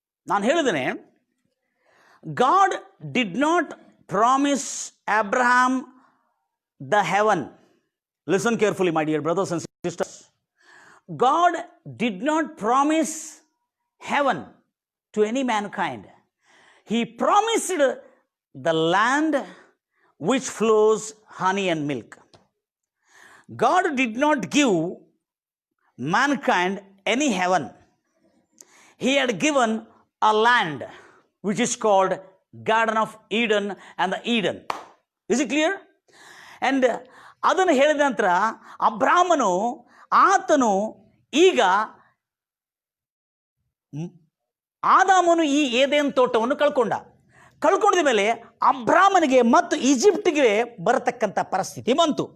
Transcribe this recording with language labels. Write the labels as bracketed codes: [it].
[kn] ನಾನು ಹೇಳಿದ್ದೇನೆ, [en] God did not promise Abraham the heaven. Listen carefully my dear brothers and sisters. God did not promise heaven to any mankind. He promised the land which flows honey and milk. God did not give mankind any heaven. He had given a land which is called Garden of Eden and the Eden. Is it clear? And [kn] ಅದನ್ನು ಹೇಳಿದ ನಂತರ ಅಬ್ರಾಮನು ಆತನು ಈಗ ಆದಾಮನು ಈ ಏದೇನ್ ತೋಟವನ್ನು ಕಳ್ಕೊಂಡ ಮೇಲೆ ಅಬ್ರಾಮನಿಗೆ ಮತ್ತು ಈಜಿಪ್ಟಿಗೆ ಬರತಕ್ಕಂಥ ಪರಿಸ್ಥಿತಿ ಬಂತು.